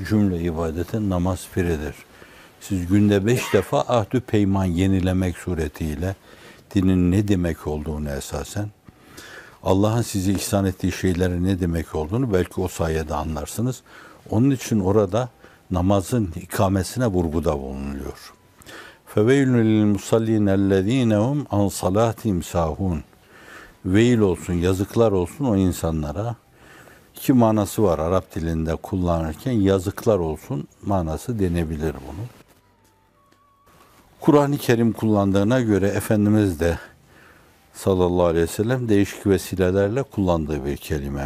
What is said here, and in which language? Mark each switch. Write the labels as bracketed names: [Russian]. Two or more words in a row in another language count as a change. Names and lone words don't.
[Turkish] Cümle ibadetin namaz piridir. Siz günde 5 defa ahdü peyman yenilemek suretiyle dinin ne demek olduğunu esasen, Allah'ın size ihsan ettiği şeylerin ne demek olduğunu belki o sayede anlarsınız. Onun için orada namazın ikamesine vurguda bulunuyor. [Arabic] فَوَيْلٌ لِلْمُصَلِّينَ الَّذ۪ينَ هُمْ عَنْ صَلَاتِهِمْ سَاهُونَ. [Turkish] Veil olsun, yazıklar olsun o insanlara. İki manası var Arap dilinde kullanırken. Yazıklar olsun manası denebilir bunu. Kur'an-ı Kerim kullandığına göre Efendimiz de [Arabic] صلى الله عليه وسلم [Turkish] değişik vesilelerle kullandığı bir kelime.